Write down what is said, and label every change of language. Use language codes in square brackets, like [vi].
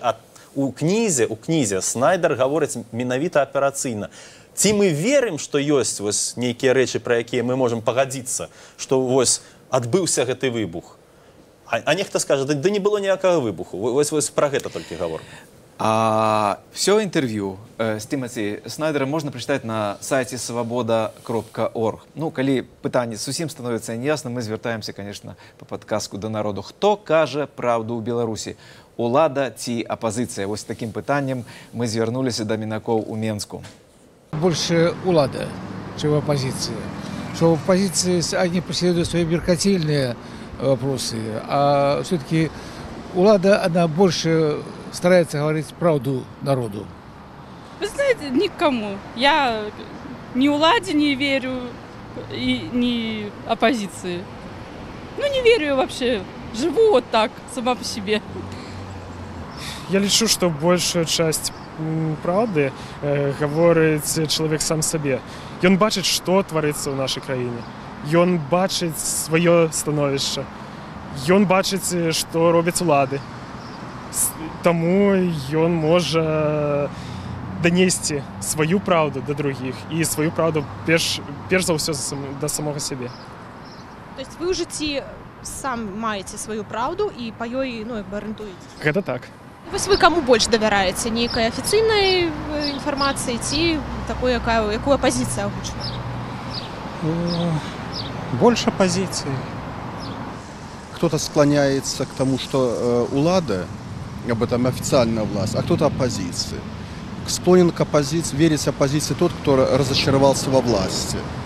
[be] А у кнізе Снайдер гаворыць менавіта аперацыйна. Ці мы верым, што ёсць вось нейкія рэчы, пра якія мы можам пагадзіцца, што вось адбыўся гэты выбух. А нехта скажа, да не было ніякага выбуху. Вось пра гэта толькі гаворка. [ru] Все интервью с Тимоти Снайдером можно прочитать на сайте свобода.орг. [be] Ну, калі пытанне зусім становіцца неясным, мы звяртаемся, конечно, по падказку да народу. Хто кажа правду ў Беларусі? Улада ці апозіцыя? Вось таким пытаннем мы звярнуліся да мінакоў у Менску. [ru] Больше улада, чем оппозиция. Что в оппозиции они преследуют свои меркантильные вопросы, а все-таки улада, она больше старается говорить правду народу. Вы знаете, никому. Я ни уладе не верю, и ни оппозиции. Ну, не верю вообще. Живу вот так, сама по себе. [be] Я лічу, што большая часть праўды гаворыць чалавек сам сабе. Ён бачыць, што тварыцца ў нашай краіне. Ён бачыць сваё становішча. Ён бачыць, што робяць улады. Таму ён можа данесці сваю праўду да другіх і сваю праўду перш за ўсё да самога сябе. [ru] То есть [be] вы ў жыцці сам маеце сваю праўду і па ёй, ну, як бы арыентуеце? Гэта так. Вось вы каму больш давяраеце? Нейкай афіцыйнай інфармацыі ці такой, якую апазіцыя агучвае? [ru] Больше оппозиции. Кто-то склоняется к тому, что улада, об этом официальная власть, а кто-то оппозиции. Склонен к оппозиции, верить оппозиции тот, кто разочаровался во власти.